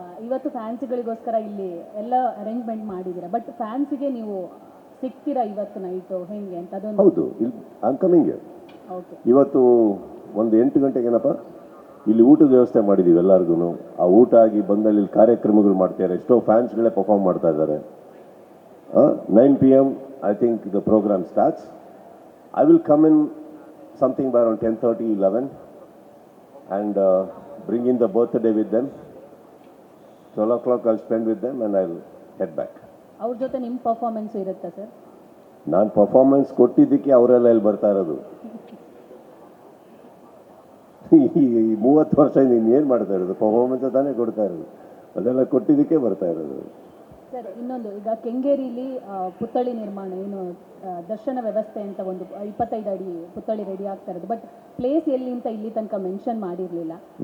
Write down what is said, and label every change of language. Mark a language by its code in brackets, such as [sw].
[kn] ಇವತ್ತು ಫ್ಯಾನ್ಸ್ಗಳಿಗೋಸ್ಕರ ಇಲ್ಲಿ ಎಲ್ಲ ಅರೇಂಜ್ಮೆಂಟ್ ಮಾಡಿದ್ದೀರಾ, ಬಟ್ ಫ್ಯಾನ್ಸಿಗೆ ನೀವು ಸಿಗ್ತೀರಾ ಇವತ್ತು ನೈಟು ಹೆಂಗೆ ಅಂತ ಅದೊಂದು? ಹೌದು, ಇಲ್ಲಿ [en] I am coming. Okay, [kn] ಇವತ್ತು ಒಂದು 8 ಗಂಟೆಗೇನಪ್ಪ ಇಲ್ಲಿ ಊಟದ ವ್ಯವಸ್ಥೆ ಮಾಡಿದ್ದೀವಿ ಎಲ್ಲರಿಗೂ. ಆ ಊಟ ಆಗಿ ಬಂದಲ್ಲಿ ಇಲ್ಲಿ ಕಾರ್ಯಕ್ರಮಗಳು ಮಾಡ್ತಾರೆ. ಎಷ್ಟೋ ಫ್ಯಾನ್ಸ್ಗಳೇ ಪರ್ಫಾರ್ಮ್ ಮಾಡ್ತಾ ಇದ್ದಾರೆ. [en] 9 PM I think the program starts. I will come in something by around 10:30, 11 and bring in the birthday with them. 12 o'clock I'll spend with them and I'll head back. [kn] ಅವ್ರ ಜೊತೆ ನಿಮ್ಮ ಪರ್ಫಾರ್ಮೆನ್ಸ್ ಇರುತ್ತಾ sir? ನಾನು performance ಕೊಟ್ಟಿದ್ದಕ್ಕೆ ಅವರೆಲ್ಲ ಇಲ್ಲಿ ಬರ್ತಾ ಇರೋದು. ಈ 30 ವರ್ಷ ನೀನು ಏನು ಮಾಡ್ತಾ ಇರೋದು? ಪರ್ಫಾರ್ಮೆನ್ಸ್ ತಾನೇ ಕೊಡ್ತಾ ಇರೋದು, ಅದೆಲ್ಲ ಕೊಟ್ಟಿದ್ದಕ್ಕೆ ಬರ್ತಾ ಇರೋದು. ಸರ್ ಇನ್ನೊಂದು, ಈಗ ಕೆಂಗೇರಿಲಿ ಪುತ್ಥಳಿ ನಿರ್ಮಾಣ ಏನು ದರ್ಶನ ವ್ಯವಸ್ಥೆ ಅಂತ ಒಂದು 25 ಅಡಿ ಪುತ್ಥಳಿ ರೆಡಿ ಆಗ್ತಾ ಇರೋದು, ಬಟ್ ಪ್ಲೇಸ್ ಎಲ್ಲಿ ಅಂತ ಇಲ್ಲಿ ತನಕ ಮೆನ್ಷನ್ ಮಾಡಿರಲಿಲ್ಲ.